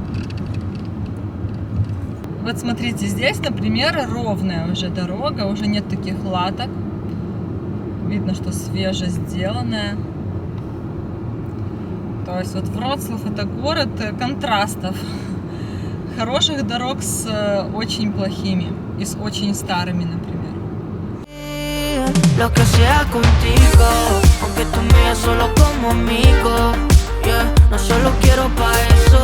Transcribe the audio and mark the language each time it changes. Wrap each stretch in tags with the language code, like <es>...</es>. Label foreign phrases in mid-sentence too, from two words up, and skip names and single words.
<ru>Вот смотрите, здесь, например, ровная уже дорога, уже нет таких латок. Видно, что свеже сделанная. То есть вот Вроцлав — это город контрастов. Хороших дорог с очень плохими и с очень старыми, например.</ru> <es>Lo que sea contigo, aunque tú me solo como amigo, yeah, no solo quiero pa' eso.</es>